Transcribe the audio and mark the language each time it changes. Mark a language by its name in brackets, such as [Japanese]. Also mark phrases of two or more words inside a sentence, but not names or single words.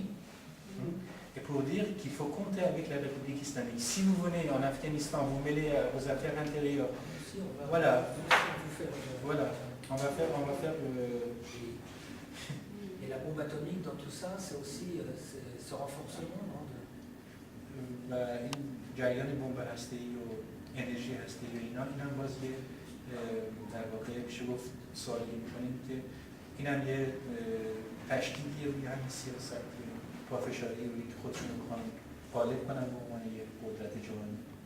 [French] Et pour dire qu'il faut compter avec la République islamique. Si vous venez en Afghanistan, vous mêlez aux affaires intérieures. Voilà. Voilà. On va faire le... Et la bombe atomique dans tout ça, c'est aussi ce renforcement, non? [Persian] جریان بمب هسته‌ای و انرژی هسته‌ای و اینم باز یه در واقع میشه گفت سوالی می‌کنیم که اینم یه تشکیلیه روی همین سیاست پافشاری روی که خودشون می‌خوان غالب کنن به عنوان یه قدرت جهانی.